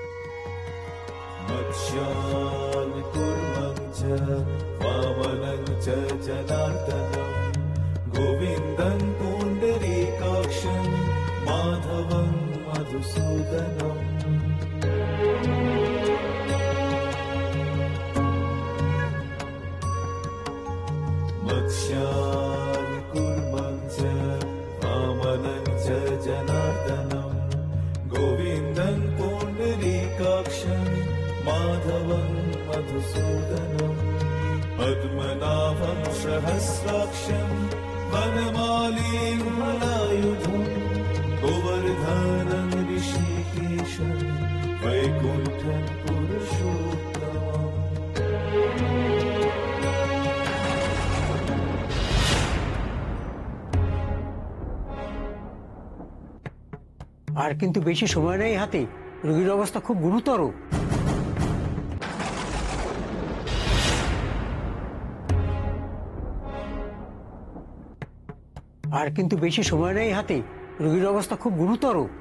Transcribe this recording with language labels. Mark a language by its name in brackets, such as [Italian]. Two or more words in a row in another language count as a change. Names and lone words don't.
[Sanskrit] গোবিন্দং পুণ্ডরীকাক্ষং মাধবং মধুসূদনম। মৎস্যান কুর্মং চ वामनं च जनार्दनं गोविन्दं पुण्डरीकाक्षं माधवं मधुसूदनं पद्मनाभं सहस्राक्षं वनमालीं हलायुधं गोवर्धनं ऋषिकेशं वैकुण्ठं पुरुषोत्तमम्। [Bangla] আর কিন্তু বেশি সময় নেই হাতে, রোগীর অবস্থা খুব গুরুতর। আর কিন্তু বেশি সময় নেই হাতে, রোগীর অবস্থা খুব গুরুতর।